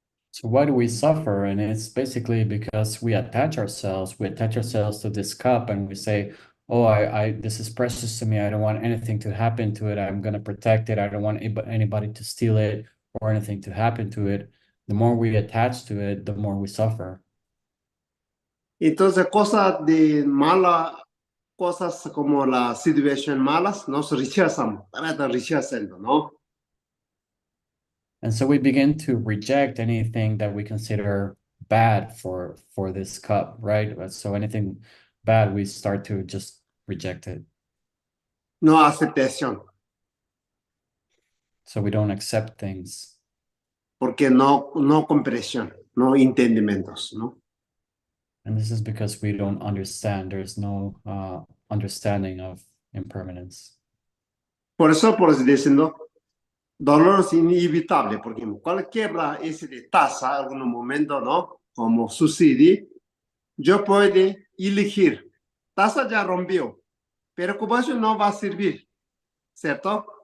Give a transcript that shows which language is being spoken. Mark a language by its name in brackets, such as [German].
[English] So why do we suffer? And it's basically because we attach ourselves to this cup and we say, oh, this is precious to me. I don't want anything to happen to it. I'm going to protect it. I don't want anybody to steal it or anything to happen to it. The more we attach to it, the more we suffer. [Spanish] Entonces, cosas de mala, cosas como las situaciones malas, nos rechazamos, rechazando, ¿no? [English] And so we begin to reject anything that we consider bad for this cup, right? So anything bad, we start to just reject it. [Spanish] No aceptación, [English] So we don't accept things. [Spanish] porque no comprensión, no entendimientos, ¿no? [English] And this is because we don't understand. There's no understanding of impermanence. [Spanish] Por eso diciendo, dolor es inevitable, porque cualquier ese de taza, algún momento, ¿no? Como sucede, yo puedo elegir. Taza ya rompió, pero como eso no va a servir, ¿cierto?